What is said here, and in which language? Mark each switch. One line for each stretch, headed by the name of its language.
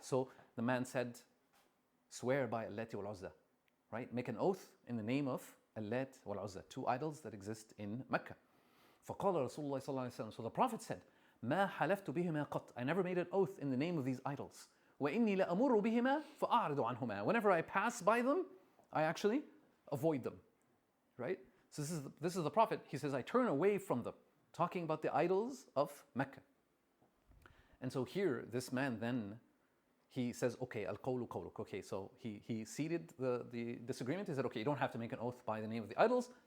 English: So the man said, swear by Allati wal Uzza, right? Make an oath in the name of Allat wal Uzza, two idols that exist in Mecca.
Arabic: فقال رسول الله صلى الله عليه وسلم,
English: so the Prophet said,
Arabic: ما حلفت بهما قط,
English: I never made an oath in the name of these idols.
Arabic: وإني لأمر بهما فأعرض عنهما.
English: Whenever I pass by them, I actually avoid them. Right? So this is the Prophet. He says, I turn away from them, talking about the idols of Mecca. And so here, this man then, he says, okay,
Arabic: al-qawlu qawluk.
English: Okay, so he ceded the disagreement. He said, okay, you don't have to make an oath by the name of the idols.